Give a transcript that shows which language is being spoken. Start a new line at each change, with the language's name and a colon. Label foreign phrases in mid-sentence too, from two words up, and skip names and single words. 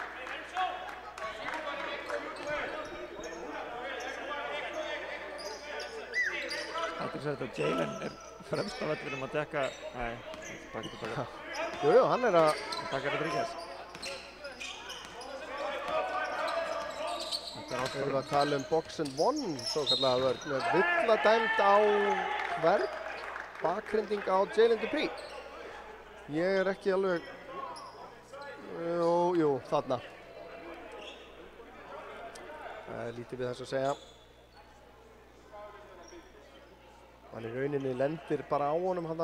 Icelandic: Þetta Jalen fremst af vellinum að dekka. Nei, baka. Jú, hann að baka Rodríguez. Við erum að tala um
English: box and one,
Icelandic: svo kallaða vörn, með villa dæmd á hvern, bakhrinding á Jalen Dupree. Ég er ekki alveg, jú, þarna. Það er lítið við þess að segja. Hann í rauninni lendir bara á honum hann.